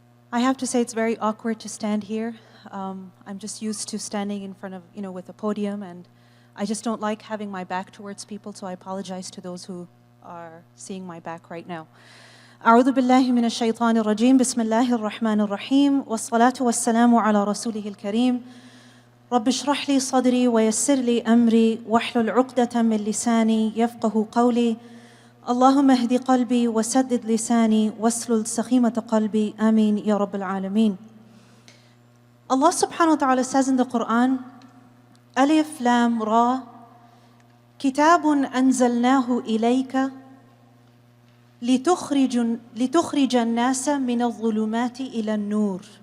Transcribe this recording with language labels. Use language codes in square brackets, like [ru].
[en] I have to say it's very awkward to stand here. I'm just used to standing in front of, with a podium, and I just don't like having my back towards people, so I apologize to those who are seeing my back right now. [ar] أعوذ بالله من الشيطان الرجيم بسم الله الرحمن الرحيم والصلاة والسلام على رسوله الكريم رب اشرح لي صدري ويسر لي أمري واحلل عقدة من لساني يفقه قولي اللهم اهد قلبي وسدد لساني واسلل سخيمة قلبي آمين يا رب العالمين. Allah subhanahu wa ta'ala [en] says in the Quran, [ar] Alif Lam Ra, Kitabun anzalnahu ilayka لتخرج الناس من الظلمات إلى النور.